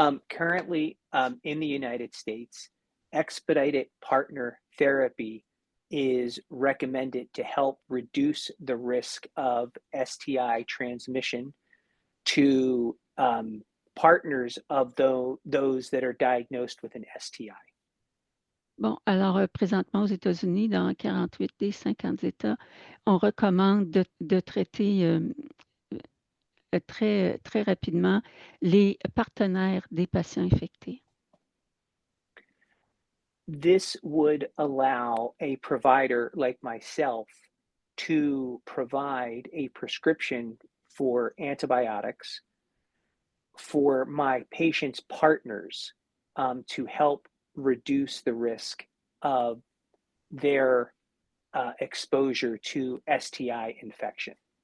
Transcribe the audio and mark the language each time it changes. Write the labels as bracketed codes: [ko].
[en] Currently, in the United States, expedited partner therapy is recommended to help reduce the risk of STI transmission to partners of those that are diagnosed with an STI. [fr] Bon, alors présentement aux États-Unis, dans 48 des 50 États, on recommande de traiter très, très rapidement les partenaires des patients infectés. [en] This would allow a provider like myself to provide a prescription for antibiotics for my patients' partners to help reduce the risk of their exposure to STI infection.